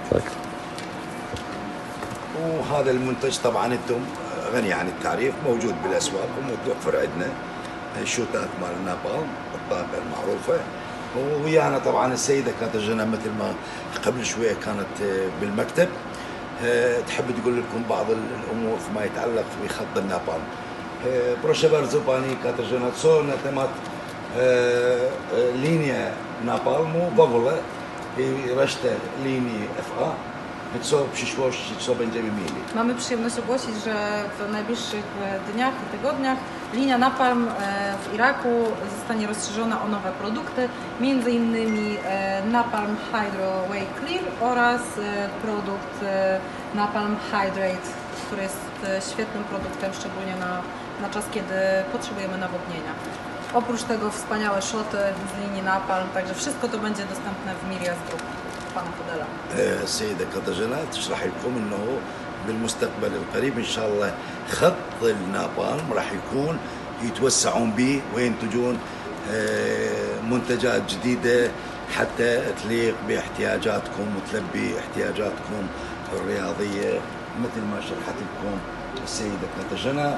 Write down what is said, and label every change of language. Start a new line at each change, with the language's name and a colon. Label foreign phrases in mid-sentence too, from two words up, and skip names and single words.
Arabic: وهذا المنتج طبعا انتم غني عن التعريف، موجود بالاسواق ومتوفر عندنا. الشوتات مال نابالم الطاقه المعروفه. ويانا طبعا السيده كاترجنا مثل ما قبل شويه كانت بالمكتب، تحب تقول لكم بعض الامور فيما يتعلق بخط النابالم.
Polish: Proszę bardzo Pani Katarzyna, co na temat linii Napalmu w ogóle i resztę linii FA, co w przyszłości, co będziemy mieli? Mamy przyjemność ogłosić, że w najbliższych dniach i tygodniach linia Napalm w Iraku zostanie rozszerzona o nowe produkty, między innymi Napalm Hydro Way Clear oraz produkt Napalm Hydrate, który jest świetnym produktem, szczególnie na czas, kiedy potrzebujemy nawodnienia. Oprócz tego wspaniałe szoty z linii Napalm, także wszystko to będzie dostępne w Mirias Group pana Fodela.
Arabic: السيدة كاترجنا تشرح لكم انه بالمستقبل القريب ان شاء الله خط النابالم راح يكون يتوسعون به وينتجون منتجات جديدة حتى تليق باحتياجاتكم وتلبي احتياجاتكم الرياضية مثل ما شرحت لكم السيدة كاترجنا.